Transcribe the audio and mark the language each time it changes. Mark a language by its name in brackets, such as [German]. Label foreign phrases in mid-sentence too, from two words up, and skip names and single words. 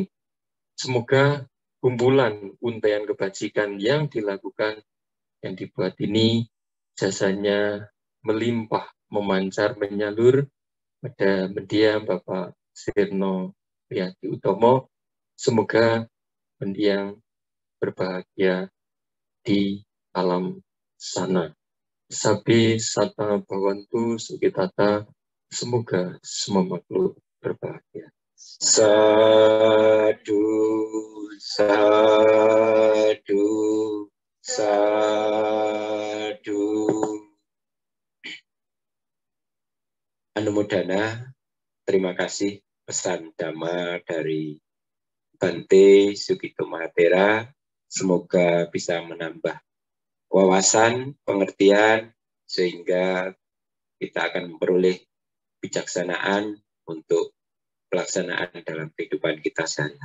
[Indonesian] Semoga kumpulan untaian kebajikan yang dilakukan, yang dibuat ini, jasanya melimpah, memancar, menyalur pada mendiang Bapak Sirno Riyadi Utomo. Semoga mendiang berbahagia di alam sana. [Pali] Sabi Sata Bhawantu Sukitata, [Indonesian] semoga semua makhluk berbahagia. [Pali] Sadu, sadu, sadu. Anumodana, [Indonesian] terima kasih pesan Dhamma dari Bante Sugito Mahatera. Semoga bisa menambah wawasan, pengertian, sehingga kita akan memperoleh bijaksanaan untuk pelaksanaan dalam kehidupan kita sehari-hari.